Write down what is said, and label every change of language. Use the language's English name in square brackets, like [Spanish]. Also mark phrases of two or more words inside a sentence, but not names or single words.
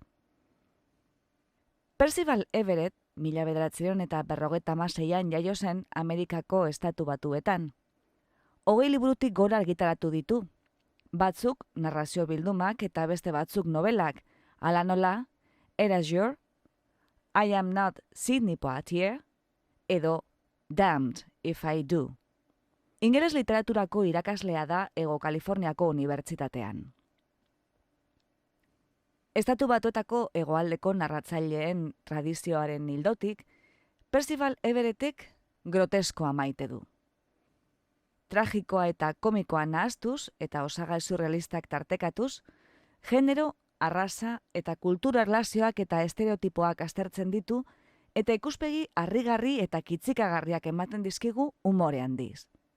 [Basque] Percival Everett, 1956an jaio zen Amerikako Estatu Batuetan. 20 liburutik gora argitaratu ditu, batzuk narrazio bildumak eta beste batzuk novelak, hala nola, Erasure, I Am Not Sidney Poitier, edo Damned If I Do. Ingeles literaturako irakaslea da Hego Kaliforniako Unibertsitatean. Estatu Batuetako hegoaldeko narratzaileen tradizioaren ildotik, Percival Everettek groteskoa maite du. Tragikoa eta komikoa nahastuz eta osagai surrealistak tartekatuz, genero, arraza eta kultura erlazioak eta estereotipoak aztertzen ditu eta ikuspegi harrigarri eta kitzikagarriak ematen dizkigu umore handiz.